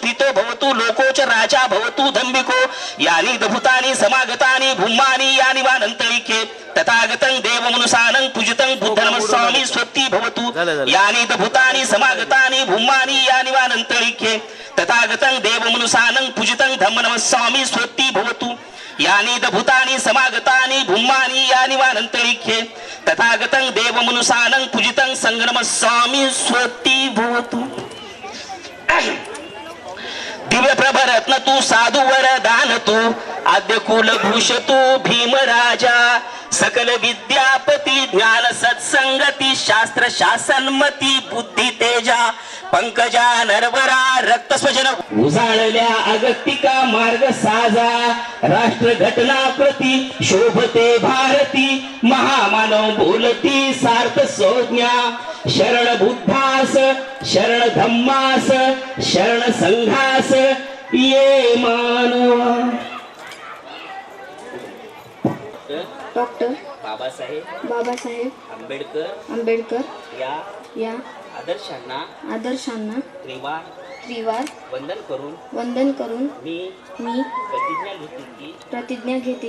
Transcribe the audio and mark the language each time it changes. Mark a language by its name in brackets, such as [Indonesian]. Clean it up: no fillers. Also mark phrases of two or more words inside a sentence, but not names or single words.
[Pali] प्रीतो भवतु लोको च राजा भवतु धम्मिको यानि दभूतानि समागतानि भूमानि यानि वानन्तरिके तथागतं देवमनुसानं पूजितं बुद्धनमस्वामी स्वस्ति भवतु यानि दभूतानि समागतानि भूमानि यानि वानन्तरिके तथागतं देवमनुसानं पूजितं धम्मनमस्वामी स्वस्ति भवतु यानि दभूतानि समागतानि भूमानि यानि वानन्तरिके तथागतं देवमनुसानं पूजितं संगनमस्वामी स्वस्ति भवतु [Marathi] दिव्य प्रभरत्न तू साधु वरदान तू आद्य कुलभूष तू भीमराजा सकल विद्यापती ज्ञान सत्संगती शास्त्र शासनमती बुद्धी तेजा पंकजा नरवरा रक्त स्वजन उजाळल्या अगतिका मार्ग साजा राष्ट्र घटना प्रती शोभते भारती महामानव बोलती सार्थ संज्ञा शरण बुद्धास शरण धम्मास शरण संघास ये मानवा. डॉक्टर बाबासाहेब आंबेडकर या आदर्शांना त्रिवार वंदन करून मी प्रतिज्ञा घेते